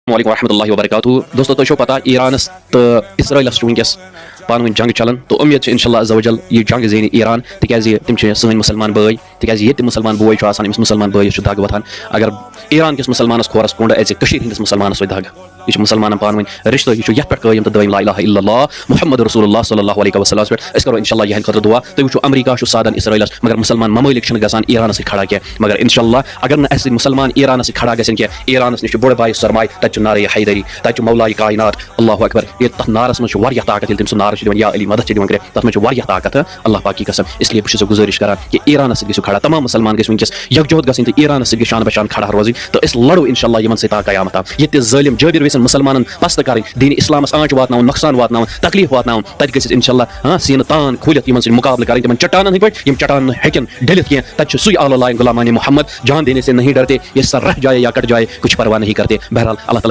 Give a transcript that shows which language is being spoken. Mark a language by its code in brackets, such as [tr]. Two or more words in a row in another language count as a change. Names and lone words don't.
[ar] السلام علیکم ورحمۃ اللہ وبرکاتہ [ks] دوستو تہ پتہ ایرانس تو اسرائیلس ونکس پانوین جنگ چلان تو امید [ar] ان شاء اللہ عز و جل [ks] یہ جنگ زینہِ ایران تکیازِ تم سن مسلمان بٲے تکیازِ یہ مسلمان بوے آسان امس مسلمان بٲیس دگ وتھان اگر ایران کس مسلمانس کھورس کوٚنڈ اژِ کٔشیٖر ہندس مسلمانس وتھِ دگ یہ مسلمان پانوین رشتہ یہ یت پہ قائم تو دائم [ar] لا الہ الا اللہ محمد رسول اللہ صلی اللہ علیہ وسلم [ks] پہ اس کرو انشاء اللہ یہ خاطر دعا تھی وچو امریکہ سادن اسرائیلس مگر مسلمان ممالک گژھان ایرانس کھڑا کی مگر انشاء اللہ اگر نہ اس مسلمان ایرانس کھڑا گژھن کی ایرانس نش بوڑ بھائی سرمائے تت نار حیدری تت مولا کائنات [ar] اللہ اکبر [ks] یہ تر نارس من طاقت تم سن نار یا علی مدد دان کر تر من طاقت [ur] اللہ پاک کی قسم اس لیے بس گزارش [ks] کران کہ ایرانس گھو کھڑا تمام مسلمان گھس ونکس یکجہت گھن تو ایرانس شان بشان کھڑا روزن تو اس لڑو انشاء اللہ یمن ستا قیامت یہ ظالم جابر ویسن مسلمان پست کریں دین اسلامس آنچ وات نقصان وات تکلیف وات تت گھس انشاء اللہ سین تان کھولت یمن مقابلہ کریں تم چٹان ہند پہ چٹان ہیکن ڈلت کی تت سی آل اللہ غلامان محمد [ur] جان دینے سے نہیں ڈرتے یہ سر رہ جائے یا کٹ جائے کچھ پرواہ نہیں کرتے [ks] بہرحال اللہ تعالیٰ